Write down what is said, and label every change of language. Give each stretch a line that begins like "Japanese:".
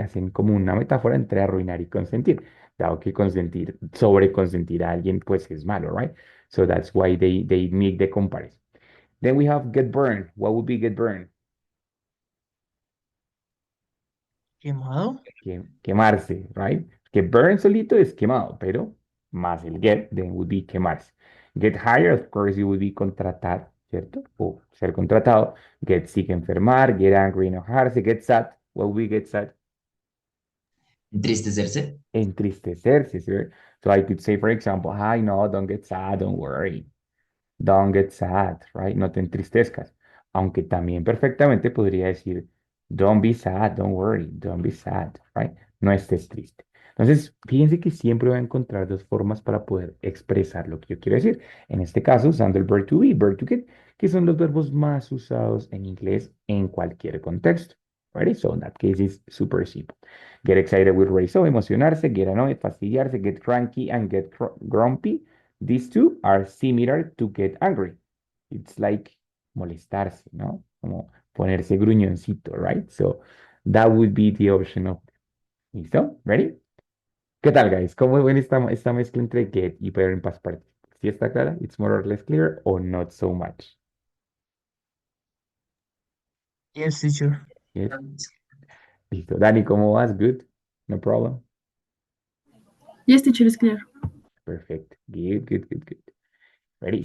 Spanish: Hacen como una metáfora entre arruinar y consentir. Dado que consentir, sobre consentir a alguien, pues es malo,
English: right? So that's why they make the comparison. Then we have get burned. What would be get burned?
Spanish: Quemado. Quemarse,
English: right?
Spanish: Que burn solito es quemado, pero más el get,
English: then would be
Spanish: quemarse.
English: Get hired, of course, it would be
Spanish: contratar, ¿cierto? O ser contratado.
English: Get sick, enfermar. Get angry, enojarse. Get sad, what would be get sad?
Spanish: Entristecerse. Entristecerse, ¿sí?
English: So I could say, for example, hi, no, don't get sad, don't worry. Don't get sad, right?
Spanish: No te entristezcas. Aunque también perfectamente podría decir,
English: don't be sad, don't worry, don't be sad, right?
Spanish: No estés triste. Entonces, fíjense que siempre voy a encontrar dos formas para poder expresar lo que yo quiero decir. En este caso, usando el
English: verb to be, verb to get,
Spanish: que son los verbos más usados en inglés en cualquier contexto.
English: Ready? So in that case, it's super simple. Get excited with ready. So emocionarse, get annoyed, fastidiarse, get cranky, and get grumpy. These two are similar to get angry. It's like
Spanish: molestarse, ¿no? Como ponerse gruñoncito,
English: right? So that would be the option of.
Spanish: ¿Listo?
English: Ready?
Spanish: ¿Qué tal, guys? ¿Cómo ven esta mezcla entre get y pair en past participle? ¿Sí está clara?
English: It's more or less clear or not so much? Yes, teacher. Yes.
Spanish: Listo.
English: Dani,
Spanish: ¿cómo vas?
English: Good? No problem? Yes, teacher, is clear. Perfect. Good, good, good, good. Ready?